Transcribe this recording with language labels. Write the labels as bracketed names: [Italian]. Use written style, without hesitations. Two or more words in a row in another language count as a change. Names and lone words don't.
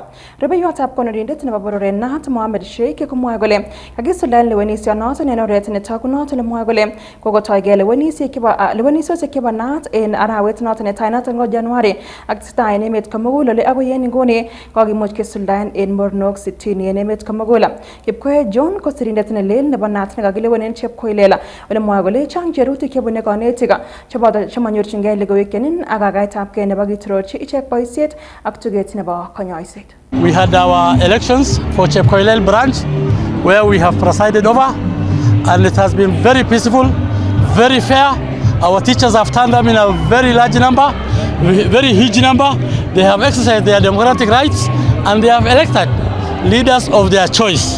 [Kalenjin] Rubeyotab konorindet nebo borore Nat Mohamed Sheikh komwae kole kagisuldaen lewenisio noton en oret netagunot nemwae kole kokotoi gelewenisiet kibo Nat en arawet noton netai noton ngo January ak testai en emet komugul ole agoi en nguni kokimuch kesuldaen en mornok 60 en emet komugul. Kipkoe John ko sirindet nelel nebo Nat nekakilewenen chepkoilela ole mwae kole chang cherutik chebune konetik cheboto chemanyorchingei logoiwek chenin ak kakaitabkei nebo kitororchi ichek boisiet ak tuget nebo konyoiset. [English] We had our elections for Chepkoilel branch where we have presided over, and it has been very peaceful, very fair. Our teachers have turned them in a very large number, very huge number. They have exercised their democratic rights and they have elected leaders of their choice.